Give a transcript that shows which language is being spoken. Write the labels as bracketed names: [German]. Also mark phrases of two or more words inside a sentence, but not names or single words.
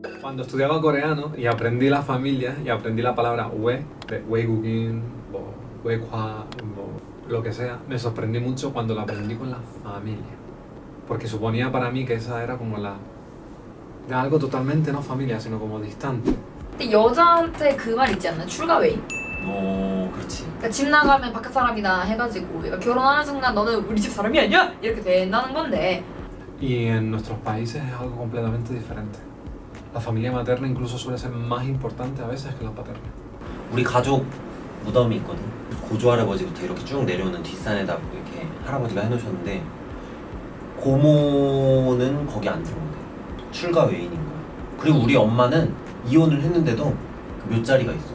[Spanish] Cuando estudiaba coreano y aprendí las familias y aprendí la palabra we, de wegukin, o wekwa, o lo que sea, me sorprendí mucho cuando la aprendí con la familia. Porque suponía para mí que esa era como era algo totalmente no familia, sino como distante. [Korean] 근데 여자한테 그 말 있지 않나? 출가 외인. 그렇지. 그러니까 집 나가면 바깥 사람이다 해가지고 얘가 결혼하는 순간 너는 우리 집 사람이 아니야? 이렇게 된다는 건데. [Spanish] Y en nuestros países es algo completamente diferente. La familia materna incluso suele ser más importante a veces que la paterna. [Korean] 우리 가족 무덤이 있거든. 고조 할아버지부터 이렇게 쭉 내려오는 뒷산에다 이렇게 할아버지가 해놓으셨는데 고모는 거기 안 들어온대. 출가 외인인 거야. 그리고 우리 엄마는 이혼을 했는데도 그 묘자리가 있어.